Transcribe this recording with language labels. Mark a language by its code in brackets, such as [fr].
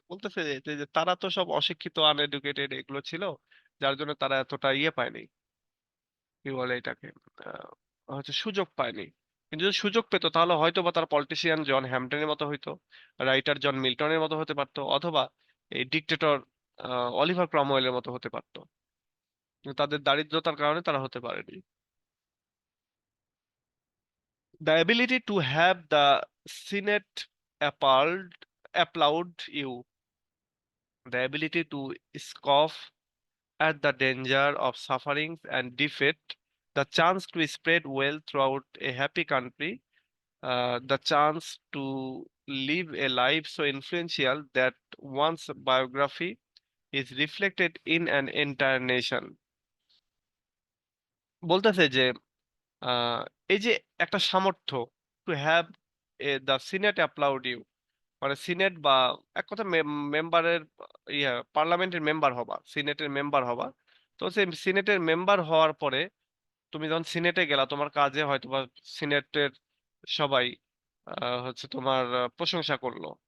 [bn] বলতেছে যে তারা তো সব অশিক্ষিত, আনএডুকেটেড এগুলো ছিল, যার জন্য তারা এতটা পায়নি, কি বলে এটাকে, আহ, হচ্ছে সুযোগ পায়নি। কিন্তু যদি সুযোগ পেতো তাহলে হয়তো বা তার পলিটিশিয়ান জন হ্যাম্পটনের মতো হইতো, রাইটার জন মিল্টনের মতো হতে পারতো, অথবা এই ডিক্টেটর অলিভার ক্রমওয়েলের মতো হতে পারতো। কিন্তু তাদের দারিদ্রতার কারণে তারা হতে পারেনি। [en] The ability to have the Senate applaud you, the ability to scoff at the danger of sufferings and defeat, the chance to spread wealth throughout a happy country, the chance to live a life so influential that one's biography is reflected in an entire nation. [bn] বলতেছে যে আহ, এই যে একটা সামর্থ্য, [en] to have the senate applaud you, [bn] মানে senate বা এক কথা মেম্বারের, পার্লামেন্টের মেম্বার হবা, সিনেটের মেম্বার হবা। তো সেই সিনেটের মেম্বার হওয়ার পরে তুমি যখন সিনেটে গেলা, তোমার কাজে হয়তো বা সিনেটের সবাই হচ্ছে তোমার প্রশংসা করলো।